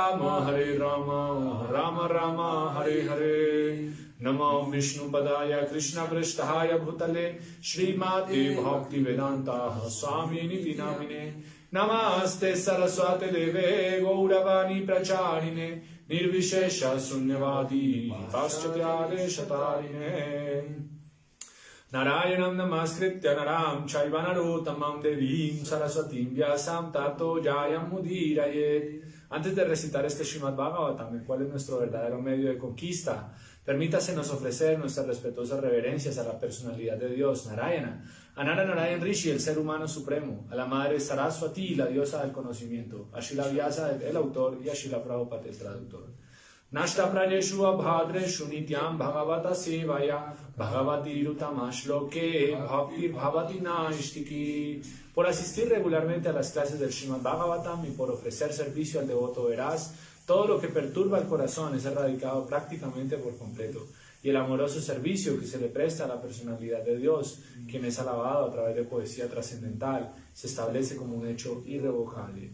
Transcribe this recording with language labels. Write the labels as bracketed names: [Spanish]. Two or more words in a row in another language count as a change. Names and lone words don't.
[Sanskrit] Rama Rama Rama Hare Hare Namo Vishnu Padaya Krishna Prishtahaya Bhutale Shri Mati Bhakti Vedanta Swami Niti Namine Namaste Saraswate Deve Gauravani Pracharine Nirvishesha Sunyavadi Paschatya Shatarine Narayanam Namaskritya Naram Chaiva Narottamam Devim Saraswatim Vyasam Tato Jayam Mudirayet. [Spanish] Antes de recitar este Srimad Bhagavatam, el cual es nuestro verdadero medio de conquista, permítasenos ofrecer nuestras respetuosas reverencias a la personalidad de Dios, Narayana, a Nara Narayan Rishi, el ser humano supremo, a la madre Saraswati, la diosa del conocimiento, a Srila Vyasa, el autor, y a Srila Prabhupada, el traductor. [Sanskrit] Nashta prajeshu abhadreshu nityam bhagavata sevaya bhagavati rutamashloke bhaktir bhavati naishtiki. [Spanish] Por asistir regularmente a las clases del Srimad Bhagavatam y por ofrecer servicio al devoto veraz, todo lo que perturba el corazón es erradicado prácticamente por completo. Y el amoroso servicio que se le presta a la personalidad de Dios, quien es alabado a través de poesía trascendental, se establece como un hecho irrevocable.